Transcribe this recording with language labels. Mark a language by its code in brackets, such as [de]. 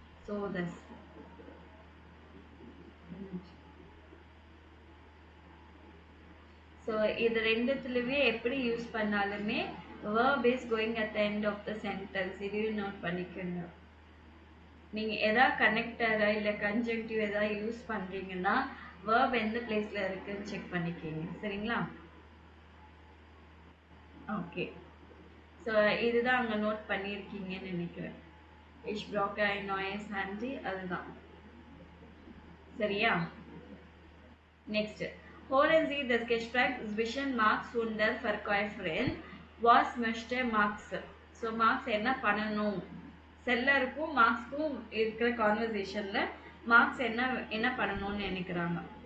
[ta] So தஸ் so இது ரெண்டுத்துலையுமே எப்படி use பண்ணாலுமே [en] verb is going at the end of the sentence. [ta] இதையும் நோட் பண்ணிக்கோங்க. நீங்கள் எதாவது கனெக்டரை இல்லை கன்ஜங்டிவ் எதாவது யூஸ் பண்ணுறீங்கன்னா verb எந்த பிளேஸில் இருக்குன்னு செக் பண்ணிக்கிங்க. சரிங்களா? ஓகே. ஸோ இதுதான் அங்கே நோட் பண்ணியிருக்கீங்கன்னு நினைக்கிறேன். [de] Ich brauche ein neues Handy. [ta] அதுதான் சரியா? [de] நெக்ஸ்ட் holen Sie das Gespräch zwischen Max und der Verkäuferin. Was möchte Max? [ta] So marks என்ன பண்ணணும்? செல்லருக்கும் மார்க்ஸ்க்கும் இருக்கிற கான்வர்சேஷன்ல மார்க்ஸ் என்ன பண்ணணும்னு நினைக்கிறாங்க?